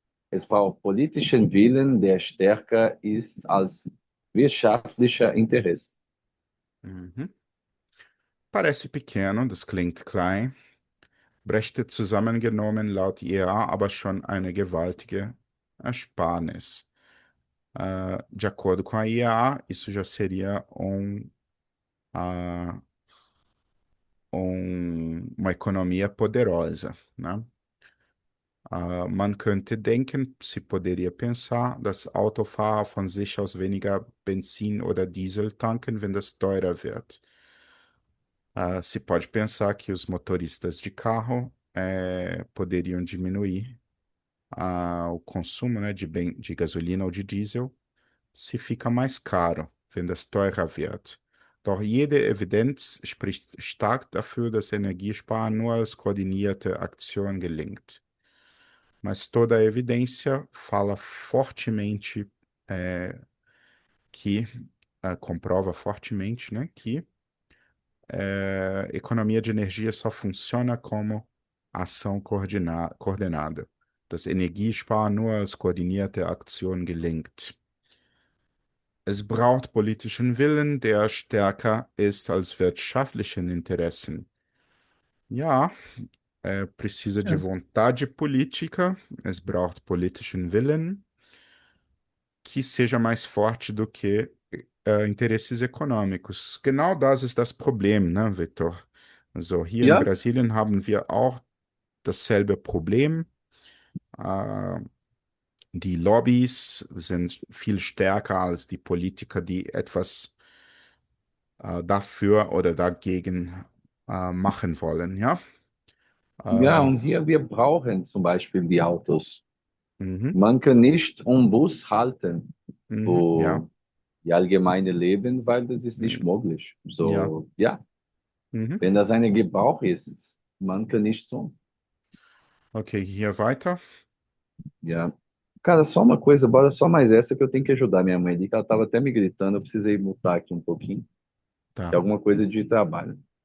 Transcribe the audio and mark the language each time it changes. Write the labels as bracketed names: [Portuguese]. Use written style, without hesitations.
[German] Es braucht politischen Willen, der stärker ist als wirtschaftlicher Interesse. Mhm. [Portuguese] Parece pequeno, [German] das klingt klein, brächte zusammengenommen laut IEA aber schon eine gewaltige Ersparnis. [Portuguese] De acordo com a IEA, isso já seria ah, uma economia poderosa, né? [German] Man könnte denken, [Portuguese] se poderia pensar, [German] dass Autofahrer von sich aus weniger Benzin oder Diesel tanken, wenn das teurer wird. [Portuguese] Se pode pensar que os motoristas de carro poderiam diminuir o consumo, né, de gasolina ou de diesel se fica mais caro, [German] wenn das teurer wird. Doch jede Evidenz spricht stark dafür, dass Energiesparen nur als koordinierte Aktion gelingt. [Portuguese] Mas toda a evidência fala fortemente que, comprova fortemente, né, que economia de energia só funciona como ação coordenada. [German] Das Energiesparen nur als koordinierte Aktion gelingt. Es braucht politischen Willen, der stärker ist als wirtschaftlichen Interessen. [Portuguese] Ja, precisa de Ja. vontade política, [German] es braucht politischen Willen, [Portuguese] que seja mais forte do que interesses econômicos. [German] Genau das ist das Problem, ne, Victor? Also hier in Ja, Brasilien haben wir auch dasselbe Problem. Äh, die Lobbys sind viel stärker als die Politiker, die etwas dafür oder dagegen machen wollen, ja? Ja, Äh, und hier, wir brauchen zum Beispiel die Autos. mhm, Man kann nicht um Bus halten, mhm, ja, wo die allgemeine leben, weil das ist nicht mhm, möglich. ja, So, ja, mhm. wenn das eine Gebrauch ist, man kann nicht tun. Okay, hier weiter. Yeah. [Portuguese] Cara, só uma coisa, bora só mais essa que eu tenho que ajudar minha mãe ali, que ela tava até me gritando, eu precisei mutar aqui um pouquinho, que Da. é alguma coisa de trabalho.